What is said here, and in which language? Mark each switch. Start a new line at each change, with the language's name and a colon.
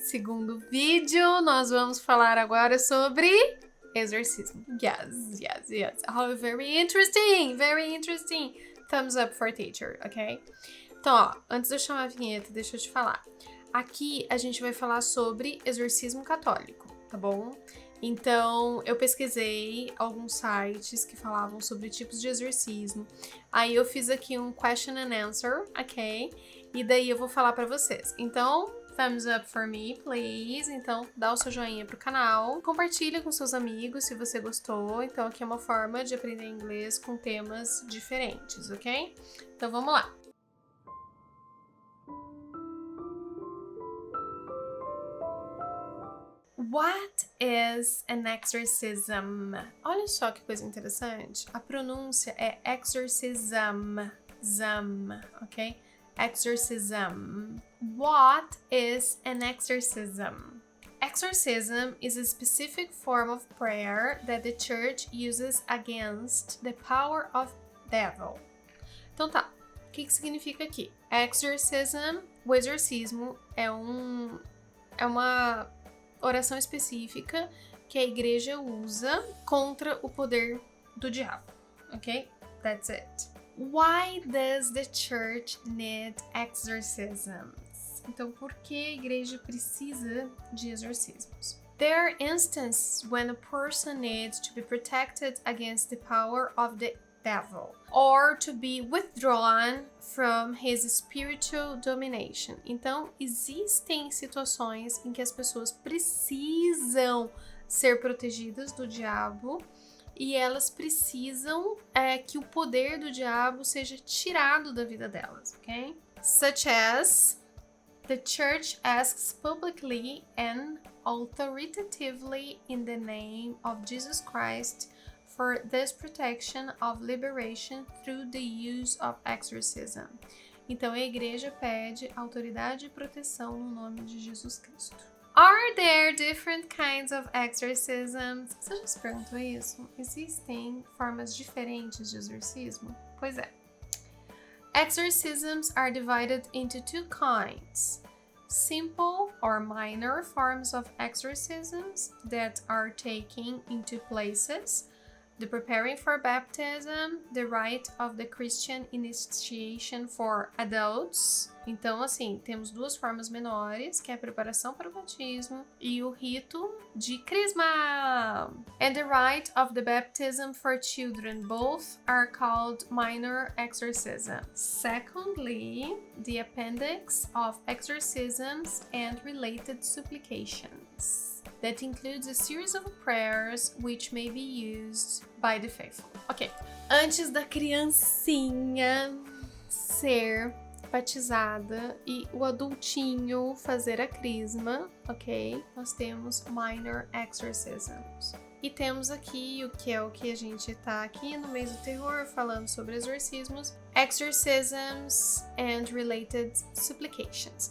Portuguese: Segundo vídeo, nós vamos falar agora sobre exorcismo.
English: Yes. Oh, very interesting! Thumbs up for teacher, ok?
Portuguese: Então, ó, antes de eu chamar a vinheta, deixa eu te falar. Aqui a gente vai falar sobre exorcismo católico, tá bom? Então, eu pesquisei alguns sites que falavam sobre tipos de exorcismo. Aí eu fiz aqui um
English: question and answer,
Portuguese: ok? E daí eu vou falar pra vocês. Então,
English: thumbs up for me, please.
Portuguese: Então, dá o seu joinha pro canal. Compartilha com seus amigos se você gostou. Então, aqui é uma forma de aprender inglês com temas diferentes, ok? Então, vamos lá.
English: What is an exorcism?
Portuguese: Olha só que coisa interessante. A pronúncia é exorcism, ok?
English: Exorcism. What is an exorcism? Exorcism is a specific form of prayer that the church uses against the power of devil.
Portuguese: Então tá, o que significa aqui? Exorcism, o exorcismo é uma oração específica que a igreja usa contra o poder do diabo, ok?
English: That's it. Why does the church need exorcisms?
Portuguese: Então, por que a igreja precisa de exorcismos?
English: There are instances when a person needs to be protected against the power of the devil or to be withdrawn from his spiritual domination.
Portuguese: Então, existem situações em que as pessoas precisam ser protegidas do diabo e elas precisam que o poder do diabo seja tirado da vida delas, ok?
English: Such as the church asks publicly and authoritatively in the name of Jesus Christ for this protection of liberation through the use of exorcism.
Portuguese: Então, a igreja pede autoridade e proteção no nome de Jesus Cristo.
English: Are there different kinds of exorcisms?
Portuguese: Você já se perguntou isso? Existem formas diferentes de exorcismo? Pois é.
English: Exorcisms are divided into two kinds. Simple or minor forms of exorcisms that are taken into places, the preparing for baptism, the rite of the Christian initiation for adults.
Portuguese: Então, assim, temos duas formas menores, que é a preparação para o batismo e o rito de crisma.
English: And the rite of the baptism for children. Both are called minor exorcisms. Secondly, the appendix of exorcisms and related supplications. That includes a series of prayers which may be used by the faithful.
Portuguese: Ok, antes da criancinha ser batizada e o adultinho fazer a crisma, ok? Nós temos
English: minor exorcisms.
Portuguese: E temos aqui o que a gente tá aqui no mês do terror falando sobre exorcismos,
English: exorcisms and related supplications.